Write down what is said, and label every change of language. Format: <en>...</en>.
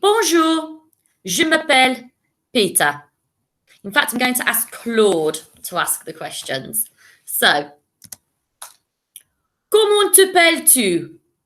<fr>Bonjour, je m'appelle Peter.</fr> <en>In fact, I'm going to ask Claude to ask the questions.</en> <fr>So, comment t'appelles-tu?</fr>